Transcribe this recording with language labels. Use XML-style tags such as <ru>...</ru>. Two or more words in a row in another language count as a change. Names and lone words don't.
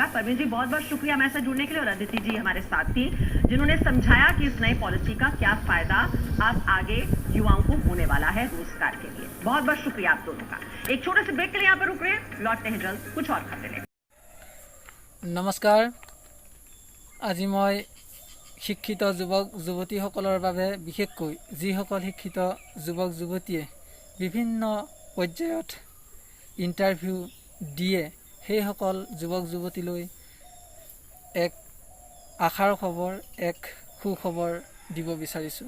<hi>परवीन जी, बहुत बहुत शुक्रिया हमारे साथ जुड़ने के लिए, और अदिति जी हमारे साथ थी जिन्होंने समझाया कि इस नई पॉलिसी का क्या फायदा अब आगे युवाओं को होने वाला है रोजगार के लिए। बहुत बहुत शुक्रिया आप दोनों का। एक छोटे से ब्रेक के लिए यहाँ पर रुक रहे हैं, लौटते हैं जल्द कुछ और खबरें लेकर। नमस्कार,</hi> <as>আজি মই শিক্ষিত যুৱক যুৱতীসকলৰ বাবে বিশেষকৈ যিসকল শিক্ষিত যুৱক যুৱতীয়ে বিভিন্ন পৰ্যায়ত ইণ্টাৰভিউ দিয়ে সেইসকল যুৱক যুৱতীলৈ এক আশাৰ খবৰ, এক সুখবৰ দিব বিচাৰিছোঁ।</as>